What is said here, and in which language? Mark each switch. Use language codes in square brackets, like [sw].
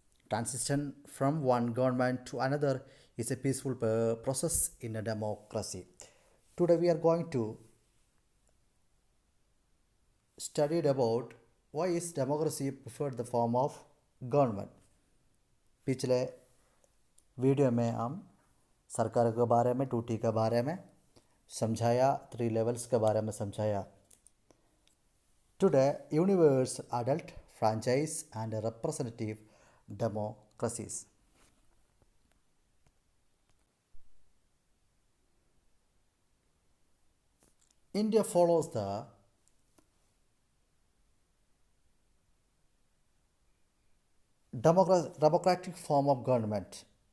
[en] Transition from one government to another is a peaceful process in a democracy. Today we are going to study about why is democracy preferred the form of government. [hi] पिछले video में हम सरकार के बारे में, टूटी के बारे में समझाया, [en] three levels [hi] के बारे में समझाया. [en] Today, universal adult franchise and representative democracies. India follows the democratic form of government.